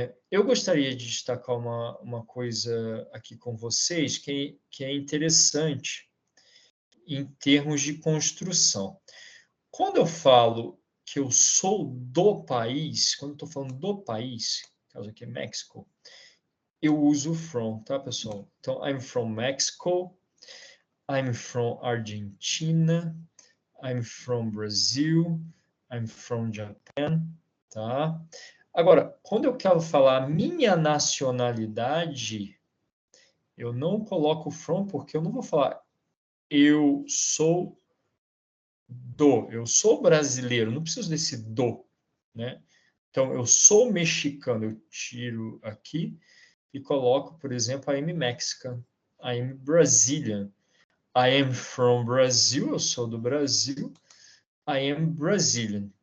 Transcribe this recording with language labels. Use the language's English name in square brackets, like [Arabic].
[Portuguese] Eu gostaria de destacar uma coisa aqui com vocês que é interessante em termos de construção. Quando eu falo que eu sou do país, quando eu estou falando do país, no caso aqui é México, eu uso from, tá, pessoal? [English] Então, I'm from Mexico, I'm from Argentina, I'm from Brazil, I'm from Japan, tá? [Portuguese] Agora, quando eu quero falar minha nacionalidade, eu não coloco from porque eu não vou falar eu sou eu sou brasileiro, não preciso desse do, né? Então, eu sou mexicano, eu tiro aqui e coloco, por exemplo, [English] I am Mexican, I am Brazilian, I am from Brazil, [Portuguese] eu sou do Brasil, [English] I am Brazilian.